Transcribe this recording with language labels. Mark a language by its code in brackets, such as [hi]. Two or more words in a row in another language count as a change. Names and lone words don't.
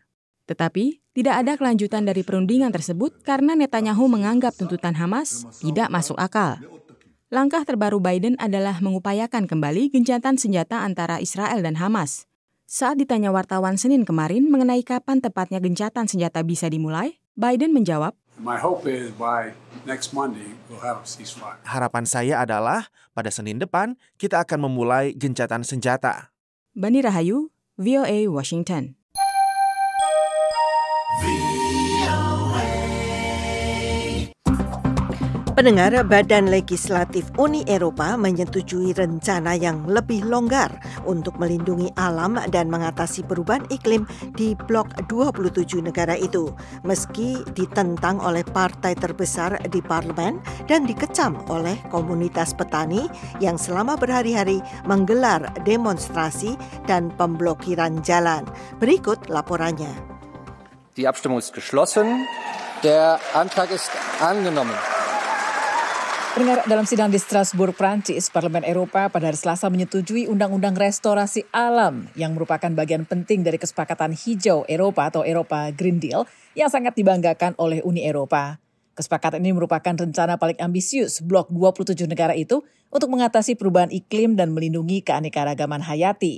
[id] Tetapi, tidak ada kelanjutan dari perundingan tersebut karena Netanyahu menganggap tuntutan Hamas tidak masuk akal. Langkah terbaru Biden adalah mengupayakan kembali gencatan senjata antara Israel dan Hamas. Saat ditanya wartawan Senin kemarin mengenai kapan tepatnya gencatan senjata bisa dimulai, Biden menjawab, [en] My hope is by next Monday we'll have a ceasefire. [id] Harapan saya adalah pada Senin depan kita akan memulai gencatan senjata. Bani Rahayu, VOA Washington. Pendengar, Badan Legislatif Uni Eropa menyetujui rencana yang lebih longgar untuk melindungi alam dan mengatasi perubahan iklim di blok 27 negara itu, meski ditentang oleh partai terbesar di parlemen dan dikecam oleh komunitas petani yang selama berhari-hari menggelar demonstrasi dan pemblokiran jalan. Berikut laporannya. [de] Die Abstimmung ist geschlossen. Der Antrag ist angenommen. [id] Pendengar, dalam sidang di Strasbourg, Prancis, Parlemen Eropa pada hari Selasa menyetujui Undang-Undang Restorasi Alam yang merupakan bagian penting dari kesepakatan hijau Eropa atau Eropa Green Deal yang sangat dibanggakan oleh Uni Eropa. Kesepakatan ini merupakan rencana paling ambisius blok 27 negara itu untuk mengatasi perubahan iklim dan melindungi keanekaragaman hayati.